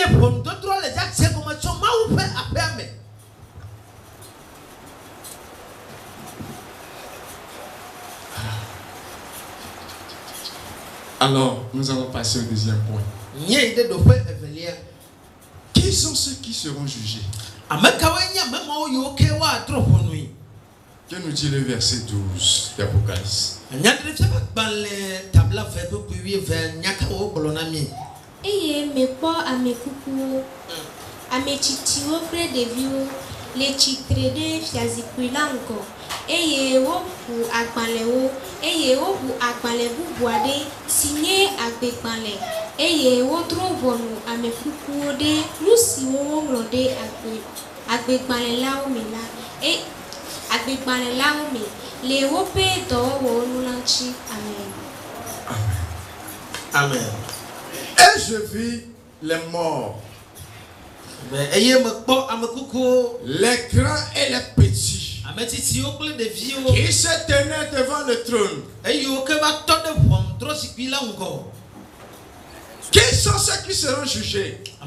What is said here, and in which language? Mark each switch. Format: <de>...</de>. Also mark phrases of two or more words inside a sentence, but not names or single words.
<fr>Alors, nous allons passer au deuxième point. Qui sont ceux qui seront jugés? Que nous dit le verset 12 d'Apocalypse?</fr> <ee>Eye me kpɔ amekukuwo, ametsitsiwo kple ɖeviwo le tsitre ɖe fiazikpui la ŋgɔ eye woʋu agbalẽwo eye woʋu agbalẽ bubu aɖe si nye agbegbalẽ eye wodrɔ ʋɔnu amekukuwo ɖe nu siwo woŋlɔ ɖe agbegbalẽ lawo me la agbegbalẽ lawo me le woƒe dɔwɔwɔwo nu la ŋuti.</ee> <fr>Amen. Amen. Et je vis les morts, les grands et les petits, qui se tenaient devant le trône. Qui sont ceux qui seront jugés?</fr>